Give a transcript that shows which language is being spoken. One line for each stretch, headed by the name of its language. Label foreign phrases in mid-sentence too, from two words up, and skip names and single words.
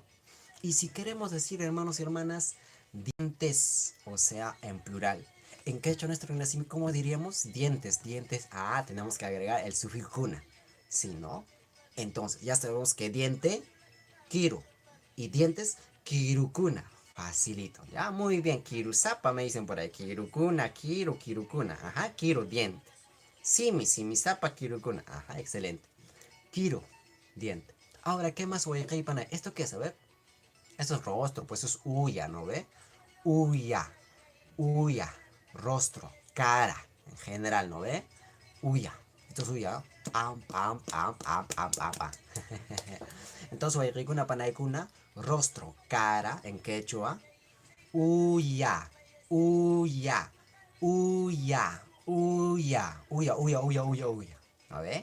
Spanish: Y si queremos decir, hermanos y hermanas, dientes, o sea, en plural. en quechua nuestro nacimiento, ¿cómo diríamos? Dientes, dientes. Ah, tenemos que agregar el sufijo kuna. ¿Sí, no? Entonces, ya sabemos que diente, kiru. Y dientes, kirukuna. Facilito. Ya, muy bien. Kirusapa me dicen por ahí.
Quechua: Kirukuna, kirukuna. Ajá, kiru, diente. Simi, sapa, kirukuna.
Spanish: Ajá, excelente. Kiru, diente. Ahora, ¿qué más voy a para ¿esto qué es? A ver. Esto es rostro, pues eso es uya, ¿no ve?
Quechua: Uya, uya,
Spanish: rostro, cara, en general, ¿no ve? Uya, esto es uya. Pam, pam, pam, pam, pam, pam, pam. Entonces, voy a una panaicuna, rostro, cara, en quechua.
Quechua: Uya, uya, uya, uya, uya.
Spanish: ¿No ve?